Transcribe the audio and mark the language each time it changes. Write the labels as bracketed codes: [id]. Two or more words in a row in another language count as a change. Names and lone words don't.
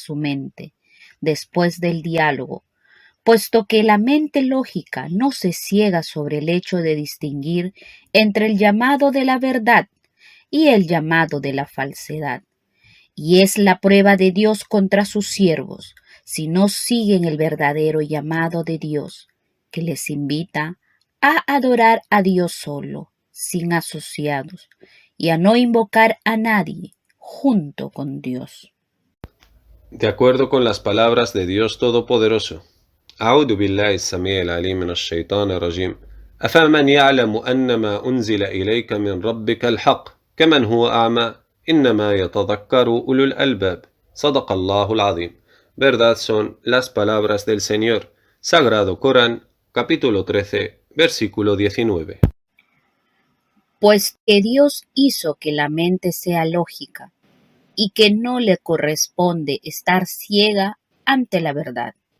[es] su mente después del diálogo, puesto que la mente lógica no se ciega sobre el hecho de distinguir entre el llamado de la verdad y el llamado de la falsedad, y es la prueba de Dios contra sus siervos, si no siguen el verdadero llamado de Dios, que les invita a adorar a Dios solo, sin asociados, y a no invocar a nadie junto con Dios. De acuerdo con las palabras de Dios Todopoderoso. [ar] أعوذ بالله السميع العليم من الشيطان الرجيم. أفمن يعلم أن ما أنزل إليك من ربك الحق كمن هو أعمى إنما يتذكر أولو الألباب. صدق الله العظيم. [es] Verdad son las palabras del Señor. Sagrado Corán, capítulo 13, versículo 19. Pues que Dios hizo que la mente sea lógica y que no le corresponde estar ciega ante la verdad.